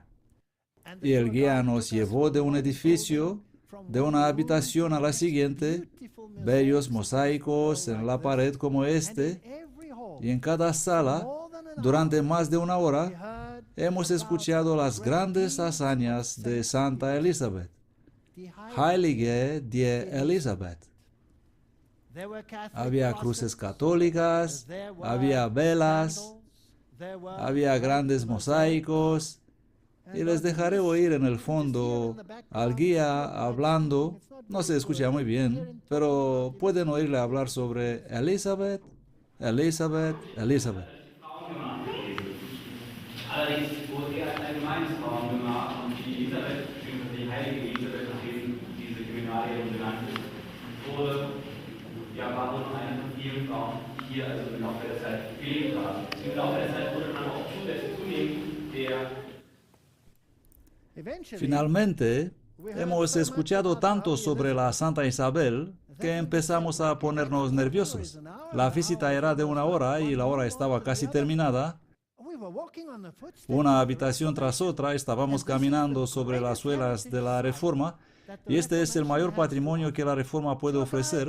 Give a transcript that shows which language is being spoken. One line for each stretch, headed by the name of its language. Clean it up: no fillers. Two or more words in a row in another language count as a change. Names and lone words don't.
Spanish: Y el guía nos llevó de un edificio, de una habitación a la siguiente, bellos mosaicos en la pared como este, y en cada sala, durante más de una hora, hemos escuchado las grandes hazañas de Santa Elizabeth.
German: Heilige die Elisabeth.
Spanish: Había cruces católicas, había velas, había grandes mosaicos, y les dejaré oír en el fondo al guía hablando. No se escucha muy bien, pero pueden oírle hablar sobre Elizabeth, Elizabeth, Elizabeth.
German: Allerdings wurde er als allgemeines Frauengemach und die Elisabeth, beziehungsweise die heilige Elisabeth, nachdem diese Kriminalien benannt ist, war wohl noch eine von vielen Frauen, die hier also im Laufe der Zeit gelebt haben. Im Laufe der Zeit wurde dann auch zunehmend der
Spanish: Finalmente, hemos escuchado tanto sobre la Santa Isabel que empezamos a ponernos nerviosos. La visita era de una hora y la hora estaba casi terminada. Una habitación tras otra, estábamos caminando sobre las suelas de la Reforma, y este es el mayor patrimonio que la Reforma puede ofrecer.